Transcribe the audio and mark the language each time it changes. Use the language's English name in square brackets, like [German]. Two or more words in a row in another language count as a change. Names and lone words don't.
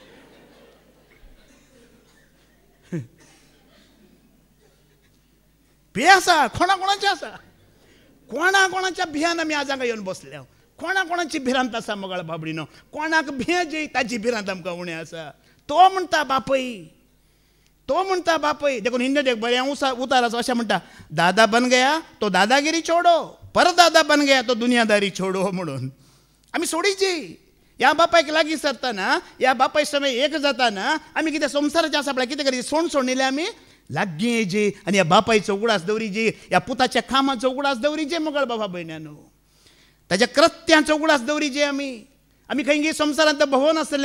[Konkani] भीय आसा कोणाच्या आसा? कोणाच्या भियान आमी आज हांगा येवन बसल्या. कोणाची भिरांत आसा मोगाळ बाबडीनो? कोणाक भिय जी ताची भिरांत आमकां उणें आसा. तो म्हणटा बापय देखून हिंदीत एक बरें उतार आसा अशें म्हणटा, [Hindi] दादा बन गया तो दादागिरी छोडो, परदादा बन गया तो दुनियादारी छोडो म्हणून. [Konkani] आमी सोडीची ह्या बापायक लागीं सरतना, ह्या बापाय समय एक जाताना आमी कितें संवसाराचें आसा पळय कितें करी सोडलें आमी लागीं येजे आनी ह्या बापायचो उगडास दवरीजे, ह्या पुताच्या कामाचो उगडास दवरीजे मोगाळ बाबा भयण्यानो. ताच्या कृत्यांचो उगडास दवरीजे आमी खंय संवसारांत भोंवून आसले.